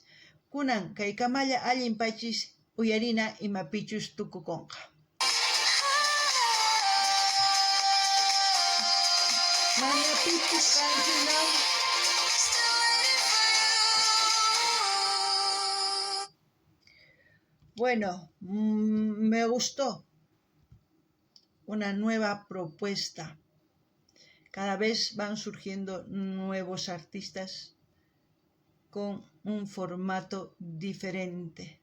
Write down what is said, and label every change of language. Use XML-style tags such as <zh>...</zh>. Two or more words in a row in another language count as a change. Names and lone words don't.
<qu>Kunan kay kamalla allinpachis uyarina imapichus tukukunqa. Manapichus kanchinaw.</qu> <es>Bueno, me gustó una nueva propuesta. Cada vez van surgiendo nuevos artistas con un formato diferente.</es>